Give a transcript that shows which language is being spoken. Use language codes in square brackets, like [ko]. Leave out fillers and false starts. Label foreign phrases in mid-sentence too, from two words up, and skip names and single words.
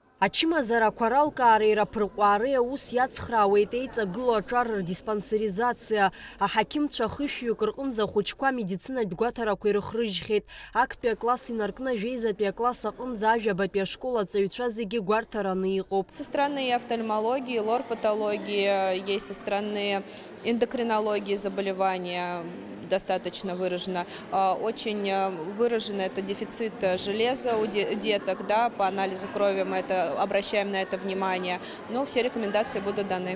[ab] Ачымазарақәа ралкаара ираԥырҟәаареи аус иацхраауеит еиҵагылоу аҿар рдиспансеризациа. Аҳақьымцәа хышәҩык рҟынӡа ахәыҷқәа амедицинатә гәаҭарақәа ирыхрыжьхьеит. Актәи акласс инаркны ажәеизатәи акласс аҟынӡа ажәабатәи ашкол аҵаҩцәа зегьы гәарҭараны иҟоуп. [ru] Со стороны офтальмологии, лор-патологии, есть со стороны эндокринологии заболевания. Достаточно выражено. Очень выражен это дефицит железа у деток, да, по анализу крови мы обращаем на это внимание, но все рекомендации будут даны.